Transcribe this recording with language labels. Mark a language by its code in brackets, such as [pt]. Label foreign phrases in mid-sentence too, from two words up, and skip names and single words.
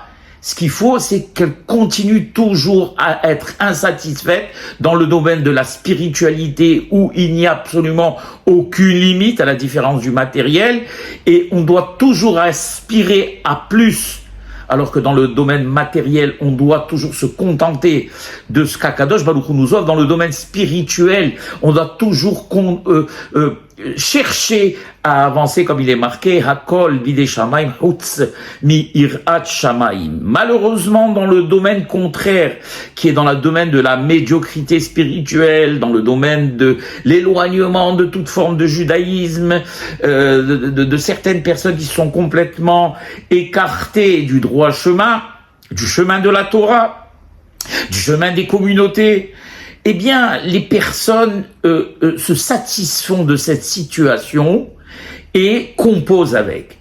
[fr] Ce qu'il faut, c'est qu'elle continue toujours à être insatisfaite dans le domaine de la spiritualité où il n'y a absolument aucune limite à la différence du matériel et on doit toujours aspirer à plus. Alors que dans le domaine matériel, on doit toujours se contenter de ce qu' [he] הקדוש ברוך הוא [fr] nous offre. Dans le domaine spirituel, on doit toujours chercher à avancer, comme il est marqué, [he] הכל בידי שמים חוץ מיראת שמים. [fr] Malheureusement, dans le domaine contraire, qui est dans le domaine de la médiocrité spirituelle, dans le domaine de l'éloignement de toute forme de judaïsme, de certaines personnes qui sont complètement écartées du droit chemin, du chemin de la Torah, du chemin des communautés, eh bien, les personnes se satisfont de cette situation et composent avec.